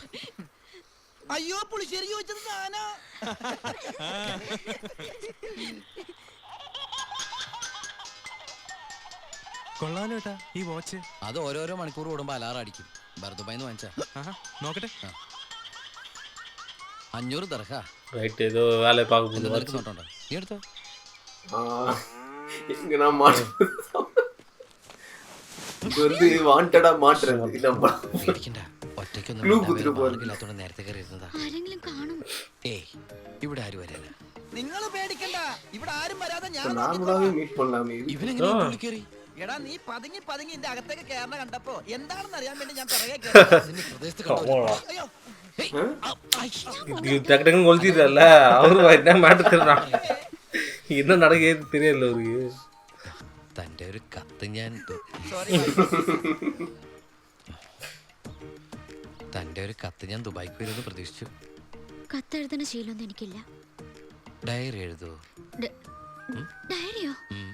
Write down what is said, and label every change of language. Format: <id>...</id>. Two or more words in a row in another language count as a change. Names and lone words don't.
<ml>അയ്യോ പുളിശ്ശേരി ചോദിച്ചത് ഞാനാ. കൊള്ളാലോ ഏട്ടാ ഈ വാച്ച്. അത് ഓരോരോ മണിക്കൂർ കൂടുമ്പോ അലാറം അടിക്കും. ബർദുബായിന്ന് വാങ്ങിച്ചാ. നോക്കട്ടെ. 500 ദർഹ.</ml> <ta>ரைட் ஏதோ வேலை பார்க்க</ta> <ml>നിനക്ക്</ml> <ta>போகுது.</ta> <ml>നോട്ടുണ്ടോ? നീ എടുത്തോ.</ml> <ta>இங்க நான் மாட்டேன் இது வந்து வாண்டடா மாட்டுறது நம்ம</ta> <ml>പേടിക്കണ്ട. ഒറ്റയ്ക്കൊന്നും Clue മിണ്ടാൻ കുത്തിട്ട് വേറെ പോയി. മാർഗ്ഗമില്ലാത്തോണ്ട് നേരത്തെ കയറി ഇരുന്നതാ. ആരെങ്കിലും കാണും. ഏയ് ഇവിടെ ആരും വരാന. നിങ്ങൾ പേടിക്കണ്ട, ഇവിടെ ആരും വരാതെ ഞാൻ</ml> <ta>நார்மலாவே மீட் பண்ணலாமே இது</ta> <ml>ഇവനെങ്ങനെ ഉള്ളിൽ കയറി? എടാ നീ പതുങ്ങി പതുങ്ങി എന്റെ അകത്തേക്ക് കയറണ കണ്ടപ്പോ എന്താണെന്ന് അറിയാൻ വേണ്ടി ഞാൻ പിറകെ നിന്നെ പ്രദേശത്ത് കണ്ടോ? അയ്യോ</ml> <ta>இது டக்கு டக்குன்னு கொளுத்திடுறல்ல அவரு என்ன மாட்டுறான். என்ன நடக்குது தெரியல அவருக்கு.</ta> <ml>തന്റെ ഒരു കത്ത് ഞാൻ സോറി. തന്റെ ഒരു കത്ത് ഞാൻ ദുബായിക്ക് വരുമെന്ന് പ്രതീക്ഷിച്ചു. കത്തെഴുതുന്ന ശീലമൊന്നും എനിക്കില്ല. ഡയറി എഴുതുവോ? ഡയറിയോ? ഉം.</ml>